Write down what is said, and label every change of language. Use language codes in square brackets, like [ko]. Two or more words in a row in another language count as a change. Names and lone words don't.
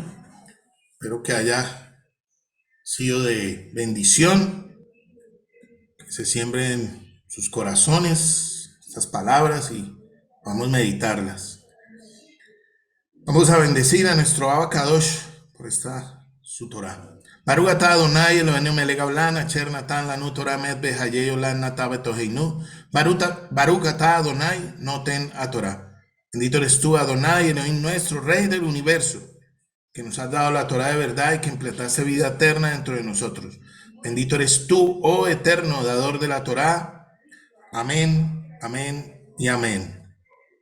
[es] Espero que haya sido de bendición, que se siembren en sus corazones estas palabras y vamos a meditarlas. Vamos a bendecir a nuestro [he] אבא קדוש [es] por esta su Torah. [he] ברוך אתה אדוני אלוהינו מלך העולם אשר נתן לנו תורת אמת וחיי עולם נטע בתוכנו. ברוך אתה אדוני נותן התורה. [es] Bendito eres tú, Adonai, Elohim nuestro, Rey del universo, que nos has dado la Torah de verdad y que implantaste vida eterna dentro de nosotros. Bendito eres tú, oh eterno dador de la Torah. Amén, amén y amén.